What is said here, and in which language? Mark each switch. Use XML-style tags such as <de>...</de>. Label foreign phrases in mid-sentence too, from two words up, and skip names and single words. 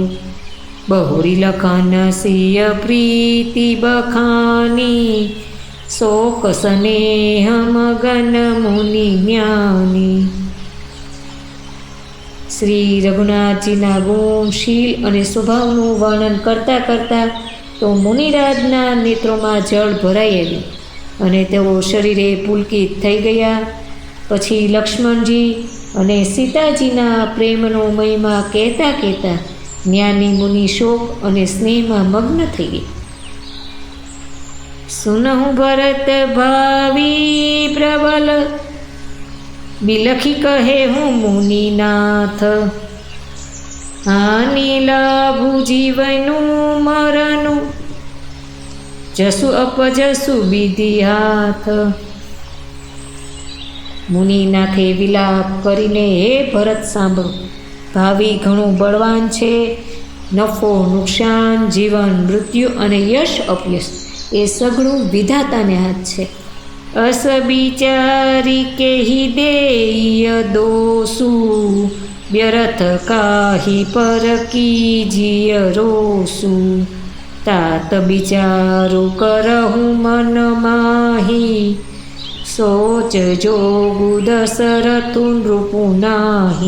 <awa>बहुरी लखन सिय प्रीति बखानी, शोक स्नेह मगन मुनि ज्ञानी।</awa> <gu>શ્રી રઘુનાથજીના ગુણશીલ અને સ્વભાવનું વર્ણન કરતાં કરતાં તો મુનિરાજના નેત્રોમાં જળ ભરાઈ આવ્યું અને તેઓ શરીરે પુલકિત થઈ ગયા। પછી લક્ષ્મણજી અને સીતાજીના પ્રેમનો મહિમા કહેતા કહેતા જ્ઞાની મુનિ શોક અને સ્નેહમાં મગ્ન થઈ ગયા।</gu> <awa>सुनहु भरत भावी प्रबल, बिलखी कहे हूँ मुनिनाथ। हानि लाभु जीवनु मरनु, जसु अपजसु विधि हाथ।</awa> <gu>મુનિનાથે વિલાપ કરીને હે ભરત સાંભળો, ભાવી ઘણું બળવાન છે। નફો નુકસાન, જીવન મૃત્યુ અને યશ અપયશ એ સઘળું વિધાતાને હાથ છે।</gu> <awa>अस बिचारी केही देय दोषु, व्यर्थ काही पर कीजिय रोसु। तात बिचारो करहु मन माही, सोच जोगु दशरथु नृपु नाही।</awa>